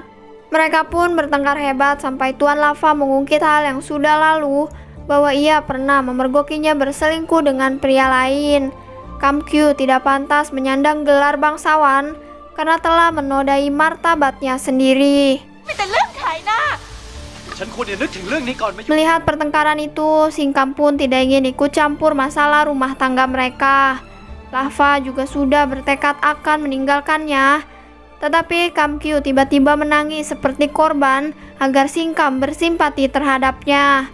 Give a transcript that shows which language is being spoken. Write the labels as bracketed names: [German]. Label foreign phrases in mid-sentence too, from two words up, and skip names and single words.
[Indonesian] Mereka pun bertengkar hebat sampai Tuan Lava mengungkit hal yang sudah lalu, bahwa ia pernah memergokinya berselingkuh dengan pria lain. Kam Kyu tidak pantas menyandang gelar bangsawan karena telah menodai martabatnya sendiri. [Thai] มีแต่เรื่องขายหน้า ฉันควรจะนึกถึงเรื่องนี้ก่อนไม่ [Indonesian] Melihat pertengkaran itu, Singkam pun tidak ingin ikut campur masalah rumah tangga mereka. Lava juga sudah bertekad akan meninggalkannya. Tetapi Kam Kyu tiba-tiba menangis seperti korban agar Singkam bersimpati terhadapnya.